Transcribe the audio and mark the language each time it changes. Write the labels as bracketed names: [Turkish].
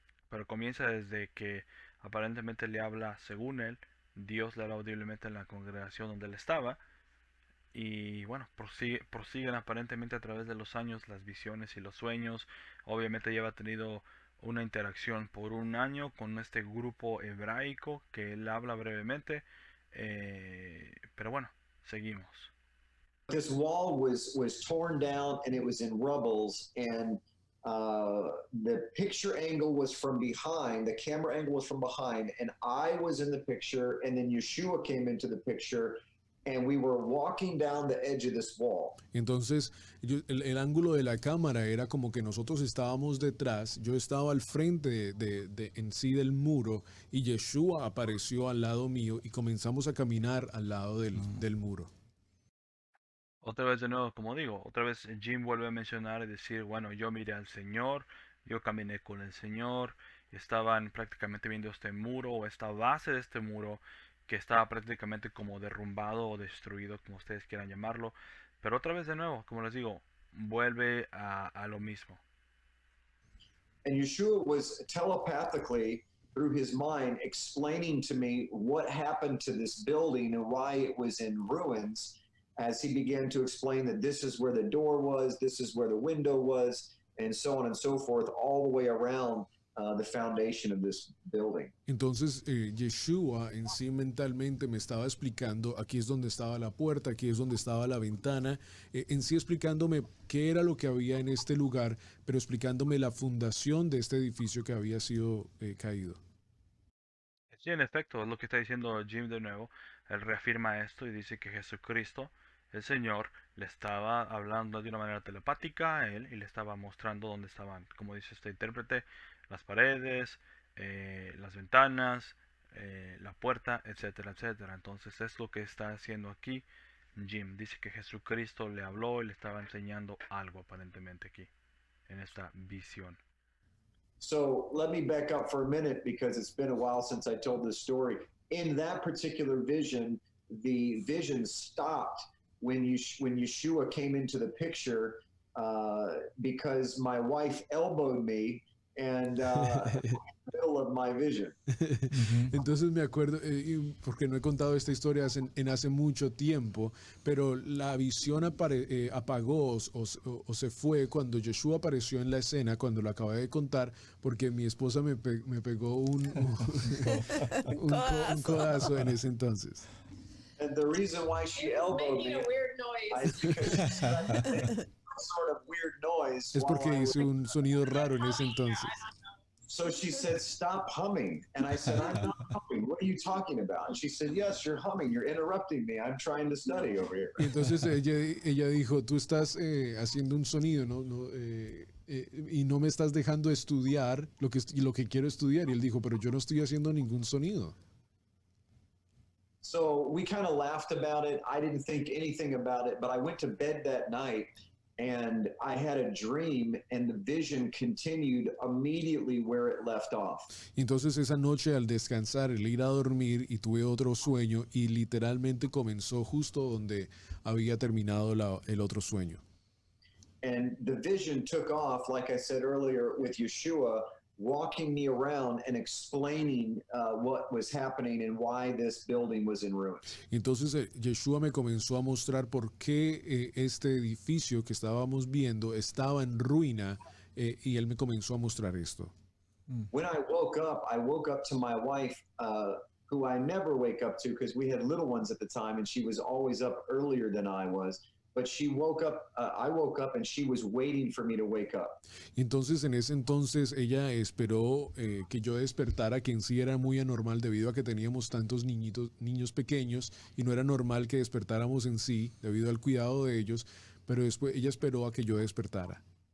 [Spanish] Pero comienza desde que aparentemente le habla, según él, Dios le habla audiblemente en la congregación donde él estaba. Y bueno, prosiguen aparentemente a través de los años las visiones y los sueños. Obviamente ya ha tenido una interacción por un año con este grupo hebraico que él habla brevemente. Pero bueno, seguimos. [English] This wall was torn down and it was in rubbles, and the picture angle was from behind, the camera angle was from behind, and I was in the picture, and then Yeshua came into the picture, and we were walking down the edge of this wall. [Spanish] Entonces el ángulo de la cámara era como que nosotros estábamos detrás, yo estaba al frente en sí del muro y Yeshua apareció al lado mío y comenzamos a caminar al lado del muro. Otra vez de nuevo, como digo, otra vez Jim vuelve a mencionar y decir, bueno, yo miré al Señor, yo caminé con el Señor, estaban prácticamente viendo este muro o esta base de este muro que estaba prácticamente como derrumbado o destruido, como ustedes quieran llamarlo. Pero otra vez de nuevo, como les digo, vuelve a lo mismo. [English] And Yeshua was telepathically, through his mind, explaining to me what happened to this building and why it was in ruins, as he began to explain that this is where the door was, this is where the window was, and so on and so forth, all the way around the foundation of this building. [Spanish] Entonces Yeshua en sí mentalmente me estaba explicando, aquí es donde estaba la puerta, aquí es donde estaba la ventana, en sí explicándome qué era lo que había en este lugar, pero explicándome la fundación de este edificio que había sido caído. Sí, en efecto, es lo que está diciendo Jim de nuevo. Él reafirma esto y dice que Jesucristo, el Señor, le estaba hablando de una manera telepática a él y le estaba mostrando dónde estaban, como dice este intérprete, las paredes, las ventanas, la puerta, etcétera, etcétera. Entonces es lo que está haciendo aquí Jim. Dice que Jesucristo le habló y le estaba enseñando algo aparentemente aquí, en esta visión. [English] So let me back up for a minute because it's been a while since I told this story. In that particular vision, the vision stopped when Yeshua came into the picture because my wife elbowed me and in the middle of my vision. [Spanish] Entonces me acuerdo, porque no he contado esta historia hace mucho tiempo, pero la visión apagó o se fue cuando Yeshua apareció en la escena, cuando lo acabé de contar, porque mi esposa me pegó un codazo en ese entonces. [English] And the reason why she elbowed Making me a weird noise. is because she started making some sort of weird noise. while [Spanish] porque [English] I was- [Spanish] hice un sonido raro en ese entonces. [English] So she said, "Stop humming." And I said, "I'm not humming. What are you talking about?" And she said, "Yes, you're humming. You're interrupting me. I'm trying to study over here." [Spanish] Y entonces ella dijo, tú estás haciendo un sonido, y no me estás dejando estudiar lo que quiero estudiar. Y él dijo, pero yo no estoy haciendo ningún sonido. [English] So we kind of laughed about it. I didn't think anything about it, but I went to bed that night and I had a dream, and the vision continued immediately where it left off. [Spanish] Entonces esa noche al descansar, el ir a dormir y tuve otro sueño y literalmente comenzó justo donde había terminado el otro sueño. [English] And the vision took off, like I said earlier, with Yeshua walking me around and explaining what was happening and why this building was in ruins. [Spanish] Entonces Yeshua me comenzó a mostrar por qué este edificio que estábamos viendo estaba en ruina y él me comenzó a mostrar esto. [English] When I woke up to my wife, who I never wake up to because we had little ones at the time, and she was always up earlier than I was. But she woke up, I woke up and she was waiting for me to wake up. [Spanish] Entonces en ese entonces ella esperó que yo despertara, que en sí era muy anormal debido a que teníamos tantos niños pequeños y no era normal que despertáramos en sí debido al cuidado de ellos, pero después ella esperó a que yo despertara.